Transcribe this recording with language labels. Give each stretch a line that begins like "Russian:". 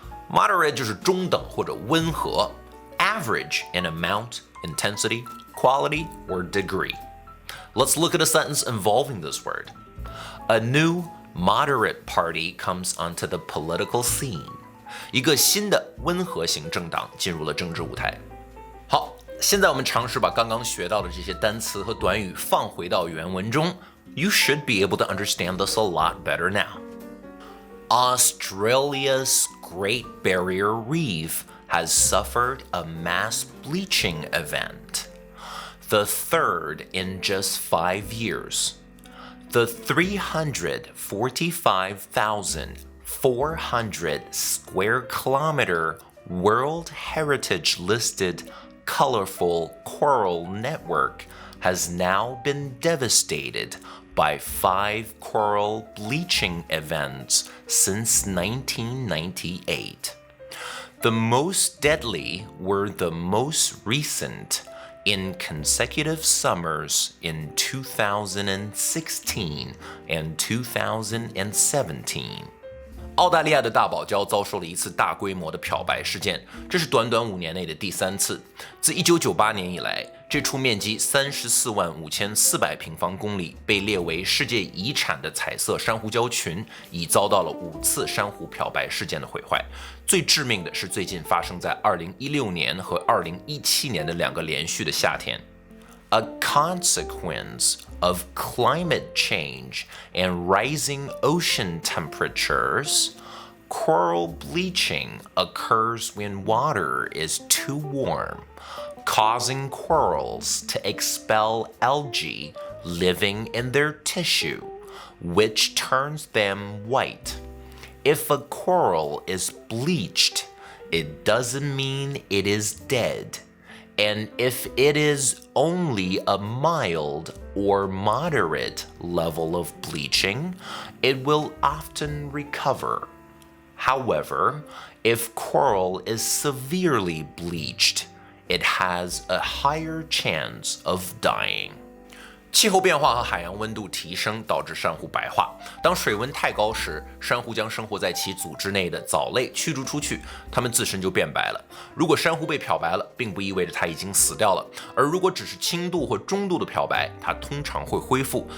English: Moderate
Chinese: 就是中等或者温和
English: average in amount, intensity, quality, or degree. Let's look at a sentence involving this word. A new moderate party comes onto the political scene.
Chinese: 一个新的温和型政党进入了政治舞台。好，现在我们尝试把刚刚学到的这些单词和短语放回到原文中。
English: You should be able to understand this a lot better now. Australia's Great Barrier Reef has suffered a mass bleaching event, the third in just 5 years. The 345,400 square kilometer World Heritage listed colorful coral network has now been devastated by 5 coral bleaching events since 1998. The most deadly were the most recent in consecutive summers in 2016 and 2017.
Chinese: 澳大利亚的大堡礁遭受了一次大规模的漂白事件，这是短短5年内的第3次。自1998年以来，这处面积345400平方公里、被列为世界遗产的彩色珊瑚礁群，已遭到了5次珊瑚漂白事件的毁坏。最致命的是最近发生在2016年和2017年的2个连续的夏天。
English: A consequence of climate change and rising ocean temperatures, coral bleaching occurs when water is too warm, causing corals to expel algae living in their tissue, which turns them white. If a coral is bleached, it doesn't mean it is dead. And if it is only a mild or moderate level of bleaching, it will often recover. However, if coral is severely bleached, it has a higher chance of dying.
Chinese: 气候变化和海洋温度提升导致珊瑚白化。当水温太高时，珊瑚将生活在其组织内的藻类驱逐出去，它们自身就变白了。如果珊瑚被漂白了，并不意味着它已经死掉了，而如果只是轻度或中度的漂白，它通常会恢复。